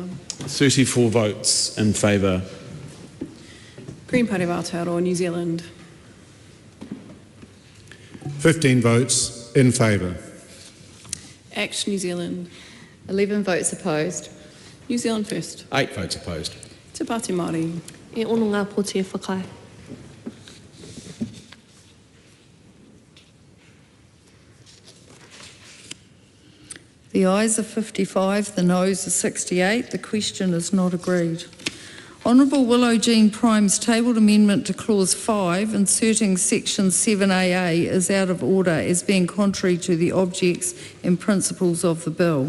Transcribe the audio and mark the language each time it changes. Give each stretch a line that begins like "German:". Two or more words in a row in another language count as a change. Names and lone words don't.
English: 34 votes in favour. Green Party of Aotearoa, New Zealand. 15 votes in favour. ACT New Zealand. 11 votes opposed. New Zealand First. 8 votes opposed. Te Pāti Māori.
Māori: E ono ngā pōti e whakai.
English: The ayes are 55, the noes are 68. The question is not agreed. Honourable Willow Jean Prime's tabled amendment to Clause 5, inserting Section 7AA, is out of order as being contrary to the objects and principles of the bill.